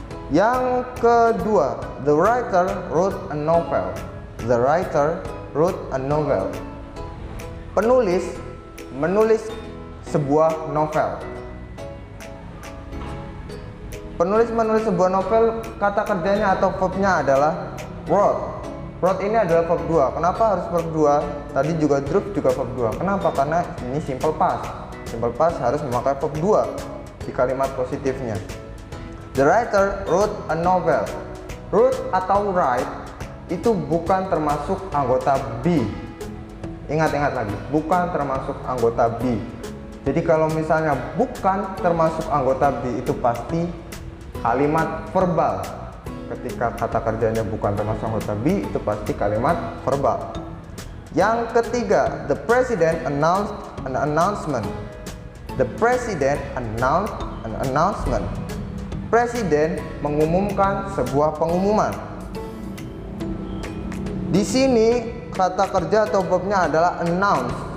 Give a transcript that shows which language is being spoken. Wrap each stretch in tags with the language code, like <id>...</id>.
<id>Yang kedua,</id> <en>the writer wrote a novel. The writer wrote a novel.</en> <id>Penulis menulis sebuah novel. Penulis menulis sebuah novel, kata kerjanya atau verbnya adalah wrote. Wrote ini adalah verb 2. Kenapa harus verb 2? Tadi juga drove juga verb 2. Kenapa? Karena ini simple past. Simple past harus memakai verb 2 di kalimat positifnya.</id> <en>The writer wrote a novel.</en> <id>Wrote atau write itu bukan termasuk anggota be. Ingat lagi, bukan termasuk anggota be. Jadi kalau misalnya bukan termasuk anggota be, itu pasti kalimat verbal. Ketika kata kerjanya bukan termasuk anggota be, itu pasti kalimat verbal. Yang ketiga,</id> <en>the president announced an announcement. The president announced an announcement.</en> <id>Presiden mengumumkan sebuah pengumuman. Di sini kata kerja atau verbnya adalah announce.</id>